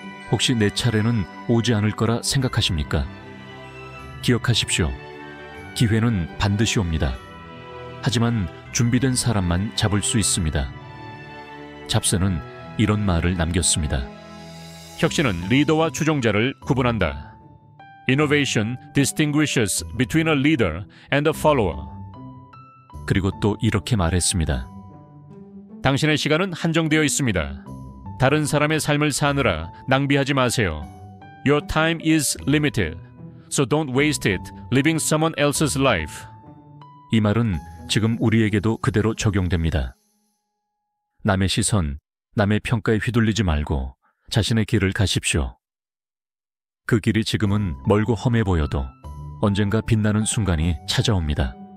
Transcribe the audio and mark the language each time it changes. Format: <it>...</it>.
<ko>혹시 내 차례는 오지 않을 거라 생각하십니까? 기억하십시오. 기회는 반드시 옵니다. 하지만 준비된 사람만 잡을 수 있습니다. 잡스는 이런 말을 남겼습니다. 혁신은 리더와 추종자를 구분한다.</ko> <en>Innovation distinguishes between a leader and a follower.</en> <ko>그리고 또 이렇게 말했습니다. 당신의 시간은 한정되어 있습니다. 다른 사람의 삶을 사느라 낭비하지 마세요.</ko> <en>Your time is limited, so don't waste it living someone else's life.</en> <ko>이 말은 지금 우리에게도 그대로 적용됩니다. 남의 시선, 남의 평가에 휘둘리지 말고 자신의 길을 가십시오. 그 길이 지금은 멀고 험해 보여도 언젠가 빛나는 순간이 찾아옵니다.</ko>